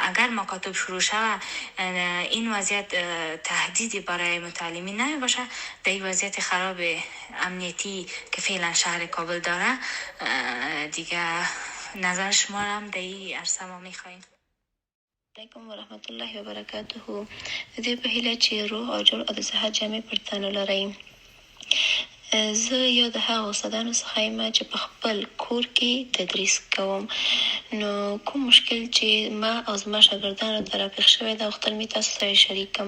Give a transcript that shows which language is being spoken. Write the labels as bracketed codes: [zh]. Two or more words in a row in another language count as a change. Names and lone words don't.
[fa] اگر مکاتب شروع شود این وضعیت تهدیدی برای متعلمین نباشه. در این وضعیت خراب امنیتی که فعلا شهر کابل داره دیگه نظر شما هم در این عرصه ما میخواهیم. [ar] علیکم و رحمت الله و برکاته. [ps] دې په هیله چې روح او جوړ او د صحت جامې پر تن ولرئ. زه یو د هغو استادانو څخه یم چې په خپل کور کې تدریس کوم. نو کوم مشکل چې ما او زما شاګردانو ته راپېښ شوی ده غوښتل مې تاسو سره شریک کړم.